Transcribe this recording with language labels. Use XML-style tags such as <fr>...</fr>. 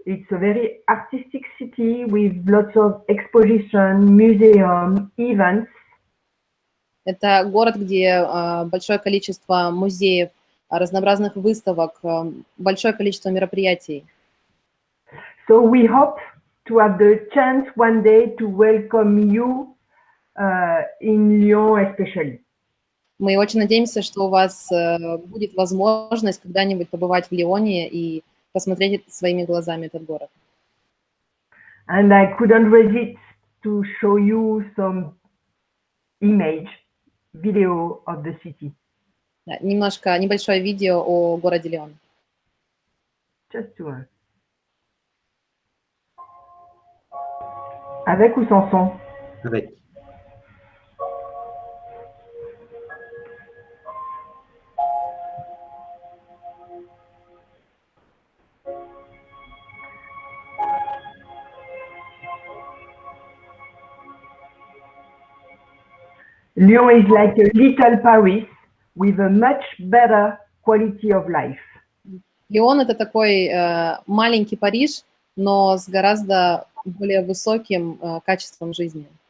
<en>It's a very artistic city with lots of exposition, museum, events.</en> <ru>Это город, где большое количество музеев, разнообразных выставок, большое количество мероприятий.</ru> <en>So we hope to have the chance one day to welcome you in Lyon especially.</en> <ru>Мы очень надеемся, что у вас будет возможность когда-нибудь побывать в Лионе и посмотреть своими глазами этот город.</ru> <en>And I couldn't resist to show you some image, video of the city.</en> <ru>Да, небольшое видео о городе Лион.</ru> <en>Just to</en> <fr>Avec ou sans son? Avec.</fr> <en>Lyon is like a little Paris with a much better quality of life.</en> <ru>Лион – это такой маленький Париж, но с гораздо более высоким качеством жизни.</ru>